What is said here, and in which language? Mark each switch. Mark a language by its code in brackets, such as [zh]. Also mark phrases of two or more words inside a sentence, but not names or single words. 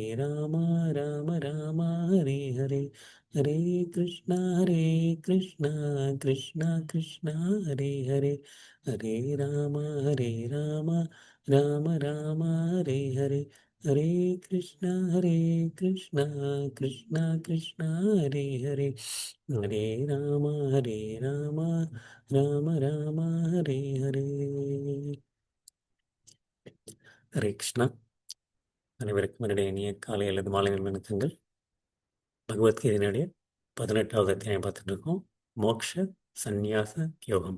[sa] राम राम राम हरे हरे हरे कृष्णा कृष्णा कृष्णा हरे हरे हरे राम राम राम हरे हरे हरे कृष्णा कृष्णा कृष्णा हरे हरे हरे राम हरे राम राम राम हरे हरे. [ta] ஹரே கிருஷ்ணா. அனைவருக்கும் என்னுடைய இனிய காலை அல்லது மாலை வணக்கங்கள். பகவத்கீதையினுடைய 18வது அத்தியாயம் பார்த்துட்டு இருக்கோம். மோக்ஷ சந்நியாச யோகம்.